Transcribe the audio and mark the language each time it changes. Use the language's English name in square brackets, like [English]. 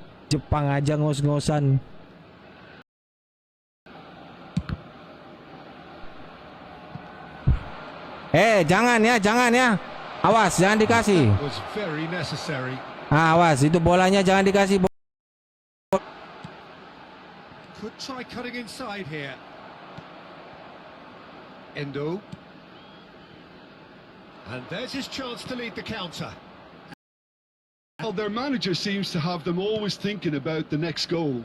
[Indonesian] Jepang aja ngos-ngosan. Jangan ya. Awas, jangan dikasih. [English] That was very necessary. [Indonesian] Awas, itu bolanya jangan dikasih. [English] Could try cutting inside here. Endo. And there's his chance to lead the counter. Well, their manager seems to have them always thinking about the next goal.